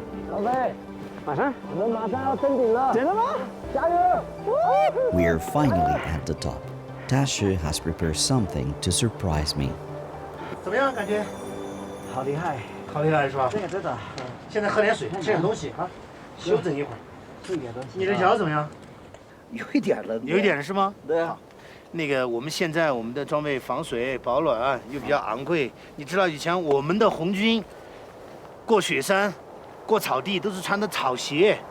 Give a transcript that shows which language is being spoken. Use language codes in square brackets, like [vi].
[zh] 老贝，马上，我们马上要登顶了。真的吗？加油！ [en] We are finally at the top. Tasha has prepared something to surprise me. [zh] 怎么样？感觉？好厉害，好厉害是吧？这个真的。现在喝点水，吃点东西啊，休整一会儿。吃点东西。你的脚怎么样？有一点冷。有一点是吗？对啊。那个我们现在我们的装备防水保暖又比较昂贵，你知道以前我们的红军过雪山、过草地都是穿的草鞋。